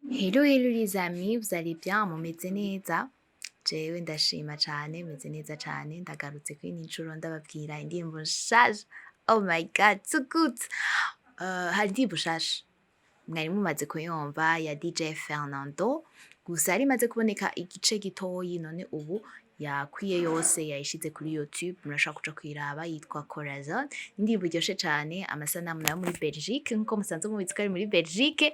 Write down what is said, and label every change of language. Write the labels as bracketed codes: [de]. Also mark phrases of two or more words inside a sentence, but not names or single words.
[en] Hello hello [fr] les amis, vous allez bien? [rn] Mumeze neza? Jewe ndashima cane, meze neza cane, ndagarutse kwino ncuro ndababwira indirimbo nshasha. [en] Oh my god, so good! [rn] Hari indirimbo nshasha mwari mumaze kuyumva ya Dj Fernando, gusa yari imaze kuboneka igice gitoyi, none ubu yakwiye yose yayishize kuri YouTube, murashobora kuja kuyiraba, yitwa Korazon. Indirimbo iryoshe cane, amasanamu nayo muri Belgique, nkuko musanzwe mubizi ko ari muri Belgique.